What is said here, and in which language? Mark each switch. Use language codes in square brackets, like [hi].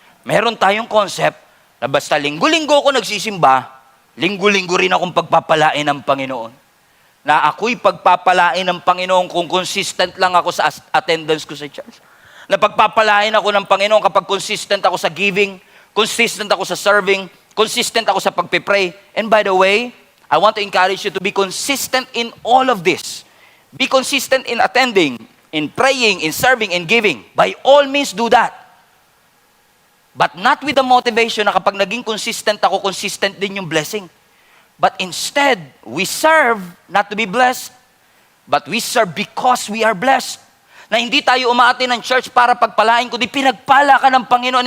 [tl] Meron tayong concept na basta linggo-linggo ako nagsisimba, linggo-linggo rin akong pagpapalain ng Panginoon. Na ako'y pagpapalain ng Panginoon kung consistent lang ako sa attendance ko sa church. Na pagpapalain ako ng Panginoon kapag consistent ako sa giving, consistent ako sa serving, consistent ako sa pagpipray. [en] And by the way, I want to encourage you to be consistent in all of this. Be consistent in attending, in praying, in serving, in giving. By all means, do that. But not with the motivation [tl] na kapag naging consistent ako, consistent din yung blessing. [en] But instead, we serve not to be blessed, but we serve because we are blessed. [tl] Na hindi tayo umaati ng church para pagpalain, kundi pinagpala ka ng Panginoon.